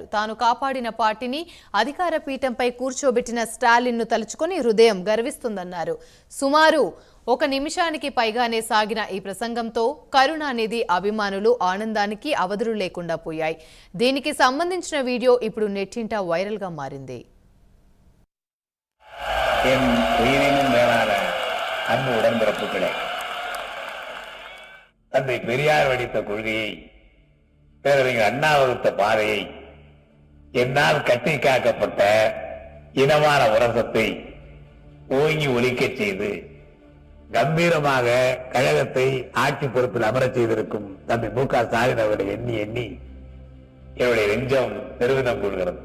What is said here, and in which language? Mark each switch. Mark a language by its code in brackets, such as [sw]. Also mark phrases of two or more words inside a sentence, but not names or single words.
[te] తాను కాపాడిన పార్టీని అధికార పీఠంపై కూర్చోబెట్టిన స్టాలిన్ ను తలుచుకొని హృదయం గర్విస్తుందన్నారు. సుమారు 1 నిమిషానికి పైగానే సాగిన ఈ ప్రసంగంతో కరుణానిధి అభిమానులు ఆనందానికి అవధులు లేకుండా పోయాయి. దీనికి సంబంధించిన వీడియో ఇప్పుడు నెట్టింట వైరల్ గా మారింది. [ta] என் உயிரினும் மேலான அன்பு உடன்பிறப்புகளே, தந்தை பெரியார் வடித்த கொள்கையை, பேரறிஞர் அண்ணா வகுத்த பாதையை, என்னால் கட்டி காக்கப்பட்ட இனமான உரசத்தை ஓங்கி ஒலிக்கச் செய்து கம்பீரமாக கழகத்தை ஆட்சி பொறுப்பில் அமரச் செய்திருக்கும் தந்தை மு க ஸ்டாலின் அவர்களை எண்ணி எண்ணி என்னுடைய நெஞ்சம் பெருமிதம் கொள்கிறது.